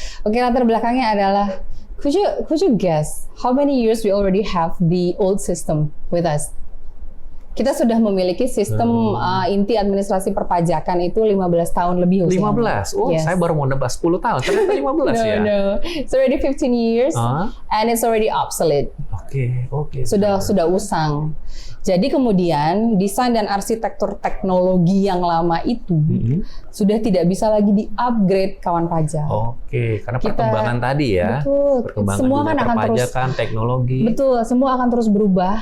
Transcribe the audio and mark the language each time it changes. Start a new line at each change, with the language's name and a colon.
Indonesian: Oke, latar belakangnya adalah
English: could you guess how many years we already have the old system with us?
Indonesian: Kita sudah memiliki sistem inti administrasi perpajakan itu 15 tahun lebih usianya. 15? Oh,
English: Yes.
Indonesian: saya baru mau nebak 10 tahun. Ternyata 15 ya?
English: No. It's already 15 years and it's already obsolete.
Indonesian: Oke. Sudah usang. Jadi kemudian desain dan arsitektur teknologi yang lama itu sudah tidak bisa lagi di-upgrade kawan pajak. Oke, karena perkembangan tadi ya. Betul. Perkembangan Semua dunia kan akan terus perpajakan, teknologi. Betul, semua akan terus berubah.